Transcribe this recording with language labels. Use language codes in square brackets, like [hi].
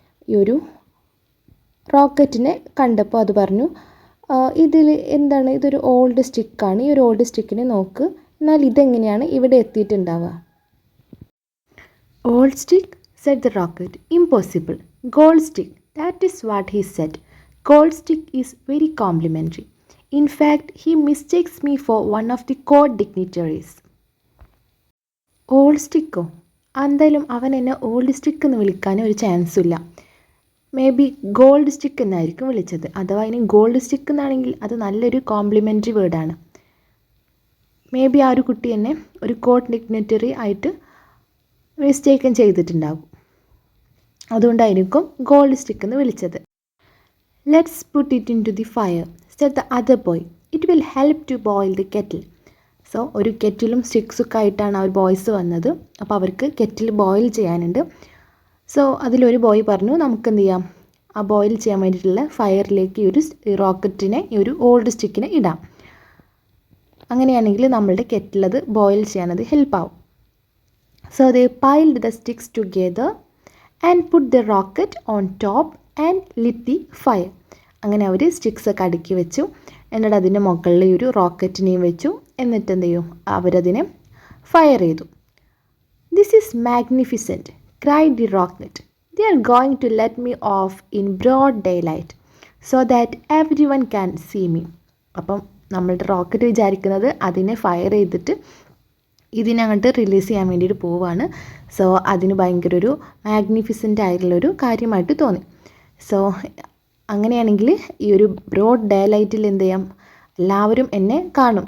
[ml] ഈ ഒരു റോക്കറ്റിനെ കണ്ടപ്പോൾ അത് പറഞ്ഞു, ഇതിൽ എന്താണ്? ഇതൊരു ഓൾഡ് സ്റ്റിക്കാണ്. ഈ ഒരു ഓൾഡ് സ്റ്റിക്കിനെ നോക്ക്, എന്നാൽ ഇതെങ്ങനെയാണ് ഇവിടെ എത്തിയിട്ടുണ്ടാവുക? [en] "Old stick," said the rocket. "Impossible. Gold stick. That is what he said. Gold stick is very complimentary. In fact, he mistakes me for one of the court dignitaries." [ml] Old സ്റ്റിക്കോ? എന്തായാലും അവൻ എന്നെ old stick എന്ന് വിളിക്കാൻ ഒരു ചാൻസും ഇല്ല. May be gold stick എന്നായിരിക്കും വിളിച്ചത്. അഥവാ ഇനി ഗോൾഡ് സ്റ്റിക്ക് എന്നാണെങ്കിൽ അത് നല്ലൊരു കോംപ്ലിമെൻ്ററി വേർഡാണ്. മേ ബി ആ ഒരു കുട്ടി എന്നെ ഒരു കോർട്ട് ഡിഗ്നിറ്ററി ആയിട്ട് മിസ്റ്റേക്കൻ ചെയ്തിട്ടുണ്ടാകും. അതുകൊണ്ടായിരിക്കും ഗോൾഡ് സ്റ്റിക്ക് എന്ന് വിളിച്ചത്. [en] "Let's put it into the fire," said the other boy. "It will help to boil the kettle." [ml] So ഒരു കെറ്റിലും സ്റ്റിക്സൊക്കെ ആയിട്ടാണ് ആ ഒരു ബോയ്സ് വന്നത്. അപ്പോൾ അവർക്ക് കെറ്റിൽ ബോയിൽ ചെയ്യാനുണ്ട്. സോ അതിലൊരു ബോയ് പറഞ്ഞു, നമുക്ക് എന്ത് ചെയ്യാം, ആ ബോയിൽ ചെയ്യാൻ വേണ്ടിയിട്ടുള്ള ഫയറിലേക്ക് ഈ റോക്കറ്റിനെ ഈ ഒരു ഓൾഡ് സ്റ്റിക്കിനെ ഇടാം. അങ്ങനെയാണെങ്കിൽ നമ്മളുടെ കെറ്റിലത് boil ചെയ്യാനത് ഹെൽപ്പാവും. [en] So they piled the sticks together and put the rocket on top and lit the fire. [ml] അങ്ങനെ അവർ സ്റ്റിക്സൊക്കെ അടുക്കി വെച്ചു. എന്നിട്ട് അതിൻ്റെ മുകളിൽ ഒരു റോക്കറ്റിനെയും വെച്ചു. എന്നിട്ട് എന്ത് ചെയ്യും? അവരതിനെ ഫയർ ചെയ്തു. [en] "This is magnificent," cried the rocket. "They are going to let me off in broad daylight so that everyone can see me." [ml] അപ്പം നമ്മളുടെ റോക്കറ്റ് വിചാരിക്കുന്നത് അതിനെ ഫയർ ചെയ്തിട്ട് ഇതിനങ്ങോട്ട് റിലീസ് ചെയ്യാൻ വേണ്ടിയിട്ട് പോവുകയാണ്. സോ അതിന് ഭയങ്കര ഒരു മാഗ്നിഫിസൻ്റ് ആയിട്ടുള്ളൊരു കാര്യമായിട്ട് തോന്നി. സോ അങ്ങനെയാണെങ്കിൽ ഈ ഒരു ബ്രോഡ് ഡേ ലൈറ്റിൽ എന്ത് ചെയ്യാം, എല്ലാവരും എന്നെ കാണും.